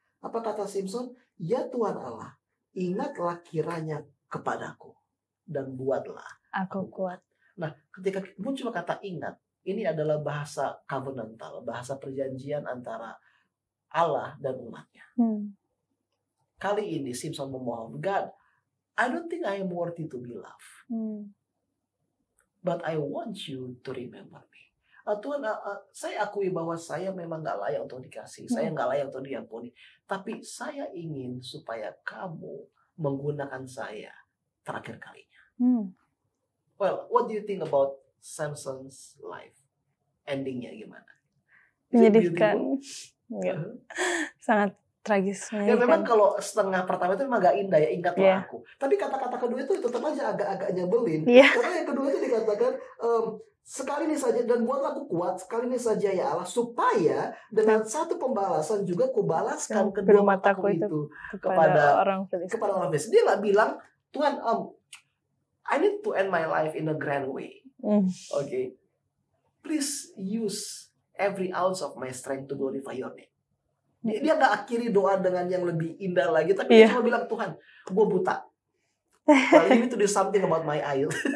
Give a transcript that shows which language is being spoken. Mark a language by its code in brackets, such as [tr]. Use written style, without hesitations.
[id] Apa kata Simpson? Ya Tuhan Allah, ingatlah kiranya kepadaku dan buatlah aku kuat. Nah, ketika muncul kata ingat, ini adalah bahasa covenantal, bahasa perjanjian antara Allah dan umatnya. Kali ini Simpson memohon, [en] God, I don't think I am worthy to be loved. But I want you to remember me. [id] Tuhan, saya akui bahwa saya memang gak layak untuk dikasih. Saya gak layak untuk diampuni. Tapi saya ingin supaya kamu menggunakan saya terakhir kalinya. [en] Well, what do you think about Samson's life? [id] Endingnya gimana? Menyedihkan. Sangat tragis. Ya memang kalau setengah pertama itu memang agak indah ya, ingatlah aku. Tapi kata-kata kedua itu tetap aja agak-agak nyebelin. Karena yang kedua itu dikatakan sekali ini saja dan buatlah aku kuat sekali ini saja ya Allah, supaya dengan satu pembalasan juga kubalaskan kedua mataku itu kepada orang Filistin. Dia nggak bilang, Tuhan, [en] I need to end my life in a grand way. Okay, please use every ounce of my strength to glorify your name. [id] Dia nggak akhiri doa dengan yang lebih indah lagi, tapi dia cuma bilang, Tuhan, gue buta. [en] Well, you need to do something about my eye.